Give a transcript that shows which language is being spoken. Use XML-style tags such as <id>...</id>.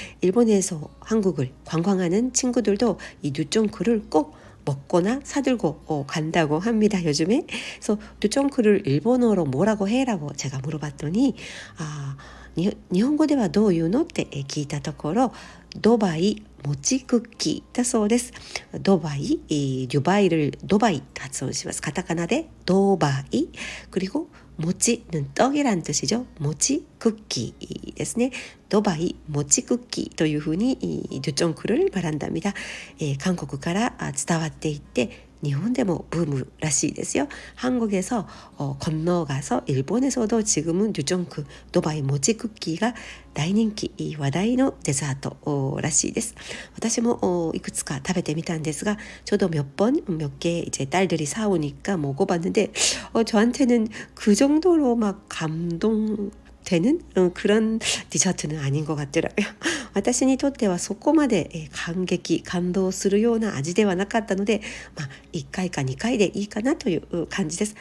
<ko>일본에서 한국을 관광하는 친구들도 이 뉴쫑크를 꼭 먹거나 사들고 간다고 합니다. 요즘에. 그래서 뉴쫑크를 일본어로 뭐라고 해라고 제가 물어봤더니</ko> <ja>日本語ではどう言うのって聞いたところ、ドバイ餅クッキーだそうです。ドバイ、류바이를ドバイと発音します。カタカナでドバイ。</ja> <ko>그리고 모찌는 떡이란 뜻이죠. 모찌 쿠키</ko> <ja>ですね.</ja> <ko>도바이 모찌 쿠키</ko> <ja>というふうに</ja> <ko>뉴쫑크를 말한답니다.</ko> <ja>韓国から伝わっていって日本でもブームらしいですよ.</ja> <ko>한국에서 건너가서 일본에서도 지금은 뉴쫑크 도바이 모찌 쿠키가</ko> <ja>大人気話題のデザートらしいです. 私もいくつか食べてみたんですが,</ja> <ko>저도 몇 개 이제 딸들이 사오니까 먹어봤는데 저한테는 그 정도로 막 감동되는 그런 디저트는 아닌 것 같더라고요.</ko> <ja>私にとってはそこまで感動するような味ではなかったので、1回か2回でいいかなという感じです.</ja>